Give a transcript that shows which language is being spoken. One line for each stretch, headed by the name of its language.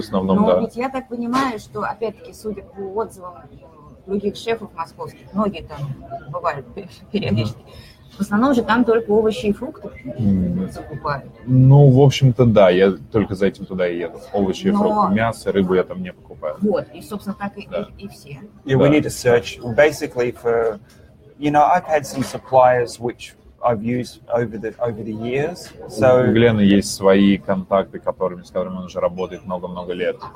Russian: Но ведь я так понимаю, что, опять-таки, судя по отзывам других шефов московских, многие там бывают периодически, в основном же там только овощи и фрукты закупают. Ну, в общем-то, да, я только за этим туда и еду. Овощи и фрукты, мясо, рыбу я там не покупаю. Вот, и, собственно, так и все.
English: Yeah, we need to search basically for, you know, I've had some suppliers which I've used over the years. So
Russian: у Глена есть свои контакты, с которыми он уже работает много-много лет.